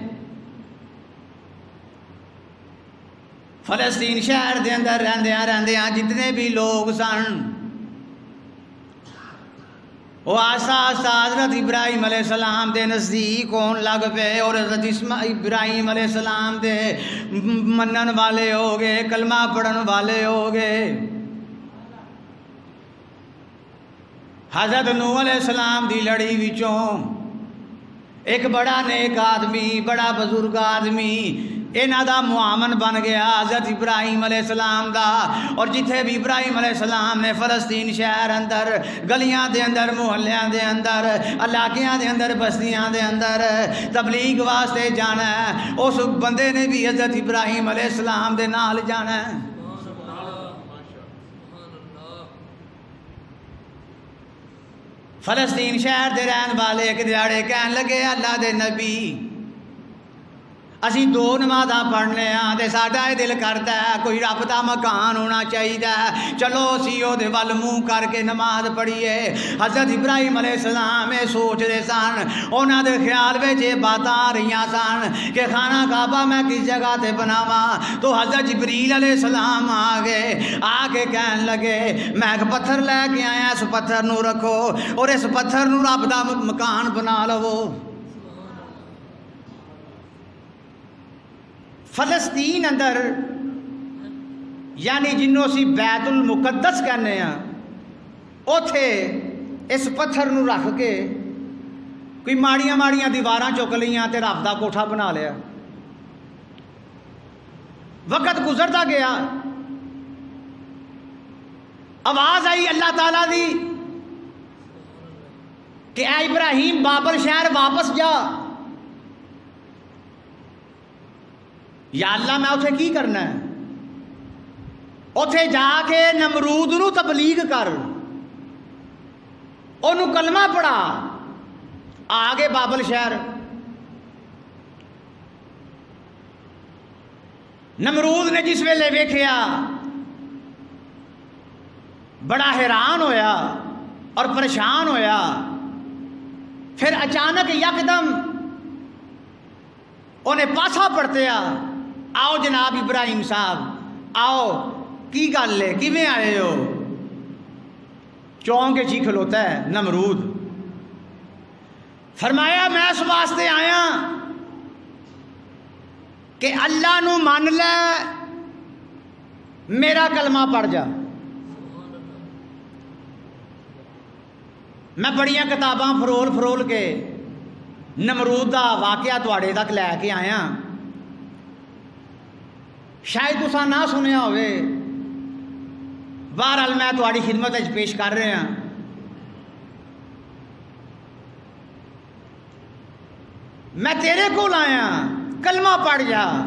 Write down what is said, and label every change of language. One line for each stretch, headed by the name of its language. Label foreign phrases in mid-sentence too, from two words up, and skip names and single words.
Punjabi: فلسطین شہر دے اندر رہندیاں جتنے بھی لوگ سن وہ آہستہ آہستہ حضرت ابراہیم علیہ السلام دے نزدیک ہون لگ پے، اور حضرت ابراہیم علیہ السلام دے منن والے ہو گئے، کلمہ پڑھن والے ہو گئے۔ حضرت نوح علیہ السلام دی لڑی وچوں ایک بڑا نیک آدمی، بڑا بزرگ آدمی انہاں دا معاون بن گیا حضرت ابراہیم علیہ السلام دا۔ اور جتھے بھی ابراہیم علیہ السلام نے فلسطین شہر اندر، گلیاں دے اندر، محلیاں دے اندر، علاقیاں دے اندر، بستیاں دے اندر تبلیغ واسطے جانا ہے، اس بندے نے بھی حضرت ابراہیم علیہ السلام دے نال جانا ہے۔ فلسطین شہر دے رہن والے ایک دیہڑے کہن لگے اللہ دے نبی اسی دو نمازاں پڑھنے ہاں تے ساڈا یہ دل کرتا ہے کوئی رب دا مکان ہونا چاہیے، چلو اسی او دے ول منہ کر کے نماز پڑھیے۔ حضرت ابراہیم علیہ السلام یہ سوچ رہے سن، انہاں دے خیال وچ یہ باتاں آ رہیاں سن کہ خانہ کعبہ میں کس جگہ تے بناواں۔ تو حضرت جبریل علیہ السلام آ گئے، آ کے کہن لگے میں ایک پتھر لے کے آیا، اس پتھر نو رکھو اور اس پتھر نو رب دا مکان بنا لو۔ فلسطین اندر یعنی جنوں اسی بیت المقدس کہنے ہیں، اوتھے اس پتھر نو رکھ کے کوئی ماڑیاں ماڑیاں دیواراں چک لیاں تے رب دا کوٹھا بنا لیا۔ وقت گزرتا گیا، آواز آئی اللہ تعالیٰ دی کہ اے ابراہیم بابل شہر واپس جا۔ یا اللہ میں اتھے کی کرنا ہے؟ اتھے جا کے نمرود نو تبلیغ کر، انہوں کلمہ پڑھا۔ آگے بابل شہر، نمرود نے جس ویلے ویکھیا بڑا حیران ہویا اور پریشان ہویا۔ پھر اچانک یکدم انہیں پاسا پڑھتے آؤ جناب ابراہیم صاحب آؤ، کی گل ہے، کیویں آئے ہو؟ چونکہ کے چی کھلوتا ہے نمرود۔ فرمایا میں اس واسطے آیا کہ اللہ نو مان لے، میرا کلمہ پڑھ جا۔ میں بڑیاں کتاباں فرول فرول کے نمرود دا واقعہ تواڈے تک لے کے آیا، شاید تساں نہ سنیا ہوئے، بہرحال میں تواڈی خدمت وچ پیش کر رہا ہاں۔ میں تیرے کول آیا، کلمہ پڑھ جا۔